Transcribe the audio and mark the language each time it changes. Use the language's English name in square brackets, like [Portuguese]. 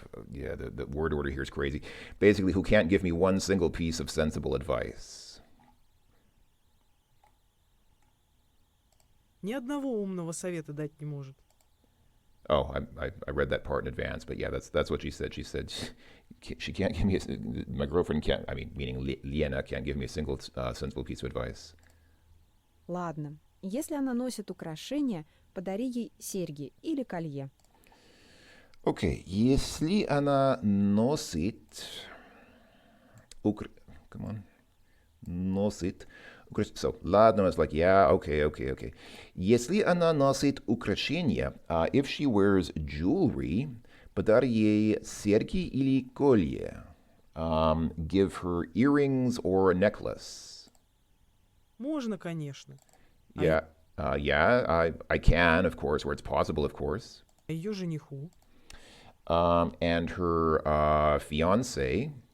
[English] Yeah, the word order here is crazy. Basically, who can't give me one single piece of sensible advice. [Russian] Ни одного умного совета дать не может. [English] Oh, I read that part in advance, but yeah, that's what she said. She said she can't give me my girlfriend can't. I mean, meaning Liena can't give me a single sensible piece of advice. [Russian] Ладно, если она носит украшения, подари ей серьги или колье. [English] Okay, [Russian] если она носит [English] come on, [Russian] носит. [English] So, ладно, it's like, yeah, okay. [Russian] Если она носит украшения, [English] if she wears jewelry, [Russian] подари ей серьги или колье. [English] Give her earrings or a necklace. [Russian] Можно, конечно. [English] Yeah, I can, of course, where it's possible, of course. [Russian] А ее жениху? [English] And her fiance.